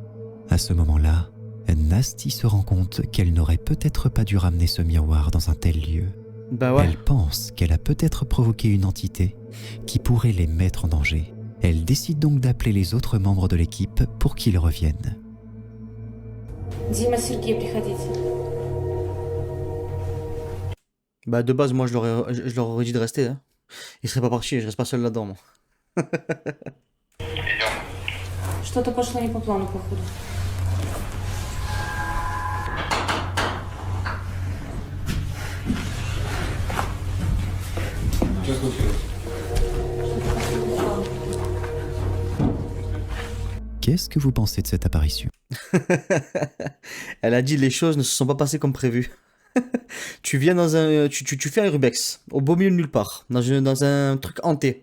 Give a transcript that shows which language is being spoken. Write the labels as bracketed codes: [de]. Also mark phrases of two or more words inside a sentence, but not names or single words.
[fr] À ce moment-là, Nasty se rend compte qu'elle n'aurait peut-être pas dû ramener ce miroir dans un tel lieu. Bah ouais. Elle pense qu'elle a peut-être provoqué une entité qui pourrait les mettre en danger. Elle décide donc d'appeler les autres membres de l'équipe pour qu'ils reviennent. [ru] Дима, Сергей, приходите. [fr] Bah de base, moi je leur aurais dit de rester. Hein. Ils seraient pas partis, je reste pas seul là-dedans moi. [ru] Что-то пошло не по плану, походу. Что случилось? [fr] Qu'est-ce que vous pensez de cette apparition? Elle a dit les choses ne se sont pas passées comme prévu. Tu viens dans un. Tu fais un Rubex, au beau milieu de nulle part, dans un truc hanté.